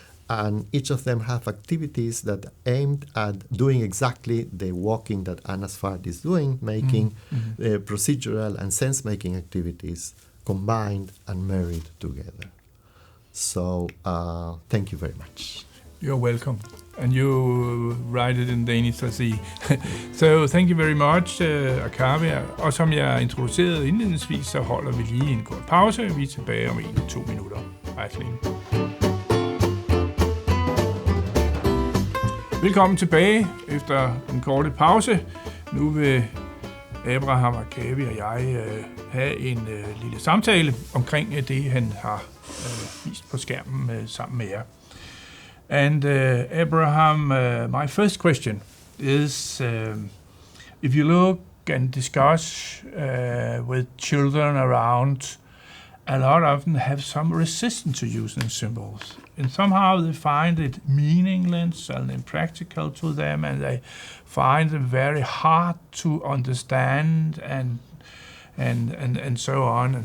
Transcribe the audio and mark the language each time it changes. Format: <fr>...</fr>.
<en>And each of them have activities that aimed at doing exactly the walking that Anna Svart is doing, making procedural and sense-making activities combined and married together. So thank you very much. You're welcome. And you write it in Danish, I see. So thank you very much, Arcavi.</en> <da>Og som jeg introducerede indledningsvis, så holder vi lige en kort pause. Vi er tilbage om 1-2 minutter. Hej så længe. Velkommen tilbage efter den korte pause. Nu vil Abraham, Arcavi og jeg have en lille samtale omkring det, han har vist på skærmen sammen med jer.</da> <en>And Abraham, my first question is, if you look and discuss with children around, a lot of them have some resistance to using symbols. And somehow they find it meaningless and impractical to them, and they find it very hard to understand and so on.</en>